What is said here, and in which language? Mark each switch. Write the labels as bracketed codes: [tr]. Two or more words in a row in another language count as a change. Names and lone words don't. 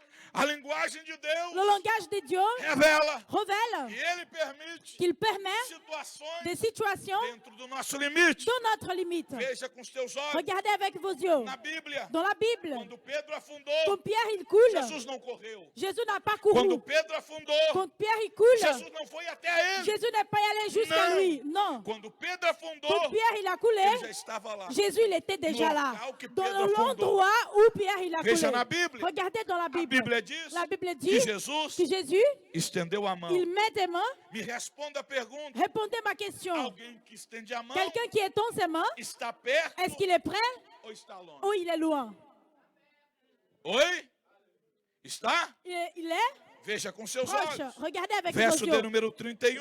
[pt] A linguagem de Deus [fr] le langage de Dieu [pt] revela [fr] révèle [pt] que Ele permite [fr] qu'il permet [pt] situações [fr] des situations [pt] dentro do nosso limite. [fr] dans notre limite. [pt] Veja com os teus olhos. [fr] Regardez avec vos yeux. [pt] Na Bíblia, [fr] Dans la Bible, [pt] quando Pedro afundou, [fr] quand Pierre il coule, [pt] Jesus não correu. [fr] Jésus n'a pas [pt] Quando [fr] couru. [pt] Pedro afundou, [fr] Quand Pierre il coule, [pt] Jesus não foi até ele. [fr] Jésus n'est pas allé jusqu'à Non. lui. Non. [pt] Quando Pedro afundou, [fr] Quand Pierre il a coulé, [pt] ele já estava lá. [fr] Jésus il était déjà là. [pt] local que [fr] Dans [pt] Pedro afundou. [fr] l'endroit où Pierre il a [pt] Veja [fr] coulé. [pt] na Bíblia. [fr] Regardez dans la [pt] A [fr] Bible. [pt] Bíblia diz [fr] La Bible [pt] que [fr] dit [pt] Jesus [fr] que Jésus, [pt] estendeu a mão. [fr] il met des mains. [pt] Me responda a pergunta. [fr] Répondez ma question. [pt] Alguém que estende a mão [fr] Quelqu'un qui étend ses mains, [pt] está perto [fr] est-ce qu'il est prêt [pt] ou está longe? [fr] ou il est loin? [pt] Oi? Está? [fr] Il est [pt] Veja com seus [fr] proche. [pt] olhos. [fr] Regardez avec [pt] Verso [fr] vos [pt] de [fr] yeux. [pt] número 31.